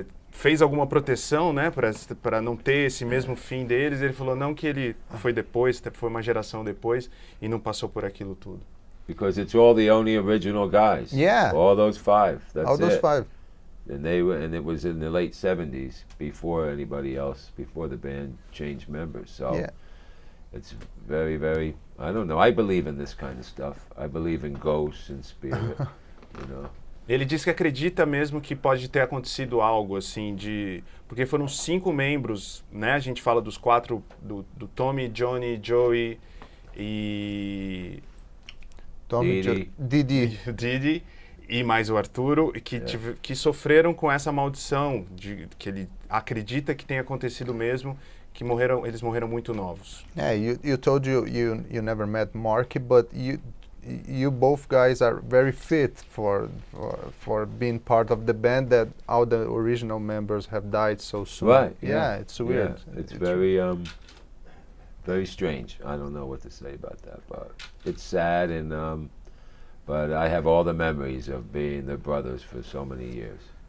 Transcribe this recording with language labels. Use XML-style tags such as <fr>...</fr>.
<pt>fez alguma proteção, né, para não ter esse mesmo fim deles. Ele falou não, que ele foi depois, foi uma geração depois e não passou por aquilo tudo.</pt> <en>Because it's all the only original guys. Yeah. All those 5. That's all those 5. And it was in the late 70s, before anybody else, before the band changed members. So yeah. It's very, very, I don't know. I believe in this kind of stuff. I believe in ghosts and spirit, you know.</en> <pt>Ele diz que acredita mesmo que pode ter acontecido algo assim porque foram 5 membros, né? A gente fala dos 4 do Tommy, Johnny, Joey e Didi e mais o Arturo, que sofreram com essa maldição que ele acredita que tenha acontecido mesmo, que eles morreram muito novos.</pt> <en>Yeah, you told you never met Mark, but you both guys are very fit for being part of the band that all the original members have died so soon. Right. Yeah, it's weird. Yeah, it's very very strange. I don't know what to say about that, but it's sad, and but I have all the memories of being their brothers for so many years.</en>